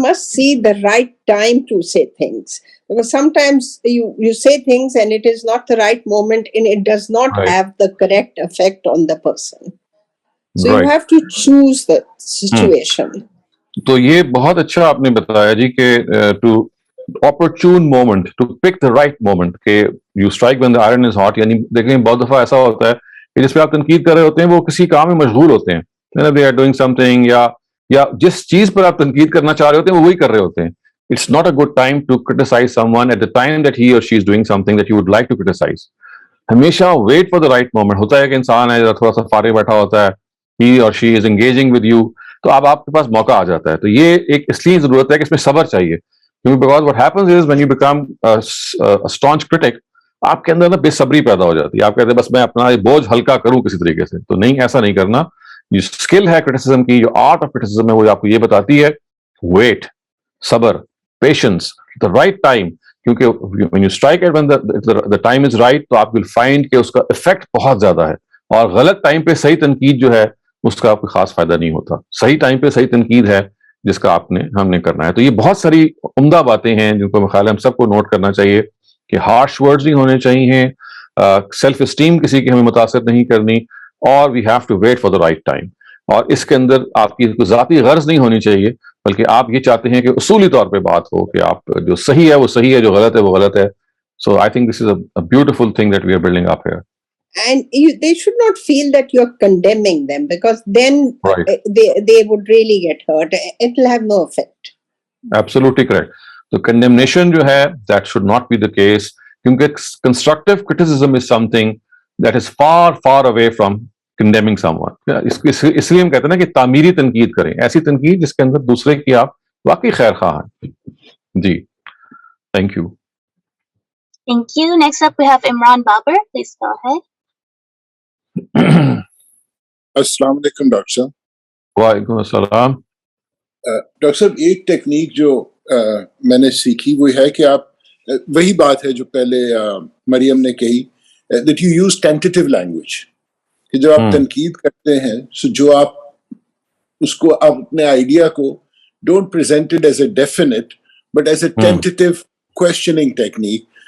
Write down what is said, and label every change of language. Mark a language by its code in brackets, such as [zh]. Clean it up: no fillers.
[en] must see the right time to say things, because sometimes you say things and it is not the right moment and it does not Right. have the correct effect on the person. So you Right. have to choose the situation. [ur] تو یہ بہت اچھا آپ نے بتایا جی کہ [en] To opportune moment, to pick the right moment کہ you strike when the iron is hot. [ur] یعنی دیکھیں بہت دفعہ ایسا ہوتا ہے کہ جس پہ آپ تنقید کر رہے ہوتے ہیں وہ کسی کام میں مشغول ہوتے ہیں, [en] they are doing something, [ur] یا جس چیز پر آپ تنقید کرنا چاہ رہے ہوتے ہیں وہ وہی کر رہے ہوتے ہیں. [en] It's not a good time to criticize someone at the time that he or she is doing something that you would like to criticize. ہمیشہ wait for the right moment. [ur] ہوتا ہے کہ انسان ہے تھوڑا سا فارغ بیٹھا ہوتا ہے, [en] he or she is engaging with you, [ur] تو اب آپ کے پاس موقع آ جاتا ہے. تو یہ ایک اس لیے ضرورت ہے کہ اس میں صبر چاہیے, [en] because what happens is when you become a staunch critic, [ur] آپ کے اندر نا بے صبری پیدا ہو جاتی ہے. آپ کہتے ہیں بس میں اپنا بوجھ ہلکا کروں کسی طریقے سے. تو نہیں, ایسا نہیں کرنا. جو اسکل ہے کرٹیسزم کی, جو آرٹ آف کرٹیسزم ہے, وہ آپ کو یہ بتاتی ہے ویٹ, صبر, پیشنس, [en] The right time. کیونکہ when you strike it when the time is right, تو آپ will find [ur] کہ اس کا افیکٹ بہت زیادہ ہے. اور غلط ٹائم پہ صحیح تنقید جو ہے اس کا کوئی خاص فائدہ نہیں ہوتا. صحیح ٹائم پہ صحیح تنقید ہے جس کا ہم نے کرنا ہے. تو یہ بہت ساری عمدہ باتیں ہیں جن کو میرے خیال ہے ہم سب کو نوٹ کرنا چاہیے کہ ہارش ورڈز نہیں ہونے چاہیے, سیلف اسٹیم کسی کی ہمیں متاثر نہیں کرنی, اور [en] We have to wait for the right time. [ur] اور اس کے اندر آپ کی کوئی ذاتی غرض نہیں ہونی چاہیے, بلکہ آپ یہ چاہتے ہیں کہ اصولی طور پہ بات ہو کہ آپ جو صحیح ہے وہ صحیح ہے, جو غلط ہے وہ غلط ہے. [en] So I think this is a beautiful thing that we are building up here. And they should not feel that you're condemning them, because then Right. they would really get hurt. It will have no effect. Absolutely correct. So condemnation [ur] جو ہے [en] that should not be the case, کیونکہ constructive criticism is something that is far far away from condemning someone. [ur] اس لیے ہم کہتے ہیں نا کہ تعمیری تنقید کریں, ایسی تنقید جس کے اندر دوسرے کی آپ واقعی خیر خواہ ہیں. [en] جی, thank you. Thank you. Next up, we have Imran Babar. Please go ahead. [ur] السلام علیکم ڈاکٹر صاحب. وعلیکم السلام. ڈاکٹر صاحب ایک ٹیکنیک جو میں نے سیکھی وہ ہے کہ آپ وہی بات ہے جو پہلے مریم نے کہی, [en] that you use tentative language, [ur] کہ جب آپ تنقید کرتے ہیں سو جو آپ اس کو اپنے آئیڈیا کو [en] Don't present it as a definite but as a tentative questioning technique.